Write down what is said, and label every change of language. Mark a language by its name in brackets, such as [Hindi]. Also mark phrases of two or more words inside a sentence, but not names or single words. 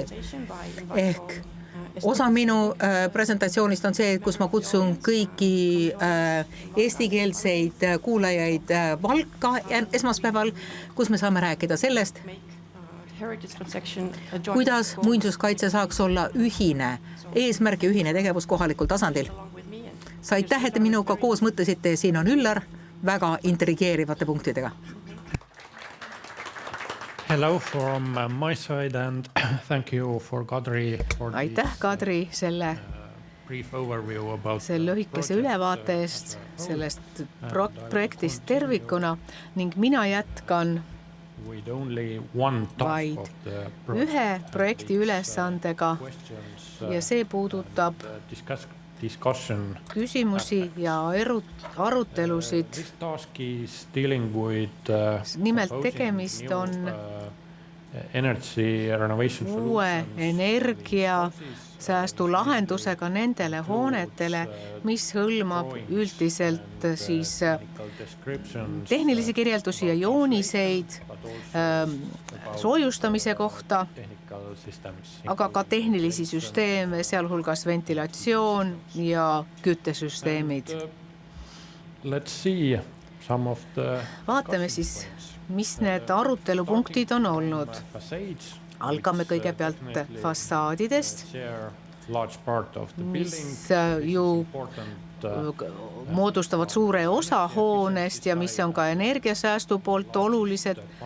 [Estonian] Ehk osa minu presentatsioonist on see, kus ma kutsun kõiki eestikeelseid kuulajaid Valka esmaspäeval, kus me saame rääkida sellest, kuidas muinsuskaitse saaks olla ühine eesmärk ja ühine tegevus kohalikul tasandil. Aitäh, et minuga koos mõtlesite, siin on Üllar väga intrigeerivate punktidega. [English] Hello from my side and thank you for Kadri for [Estonian] Aitäh, Kadri, selle [English] brief overview about [Estonian] lühikese ülevaate eest sellest projektist tervikuna ning mina jätkan [English] with only one [Estonian] vaid ühe projekti ülesandega ja see puudutab küsimusi ja arutelusid. [English] This task is dealing with [Estonian] nimelt tegemist on [English] energy renovation [Estonian] uue energia säästu lahendusega nendele hoonetele, mis hõlmab üldiselt siis tehnilisi kirjeldusi ja jooniseid soojustamise kohta, aga ka tehnilisi süsteeme, sealhulgas ventilatsioon ja küttesüsteemid. [English] Let's see some of the [Estonian] Vaatame siis, mis need arutelupunktid on olnud. Algame kõigepealt fassaadidest, mis ju moodustavad suure osa hoonest ja mis on ka energiasäästu poolt olulised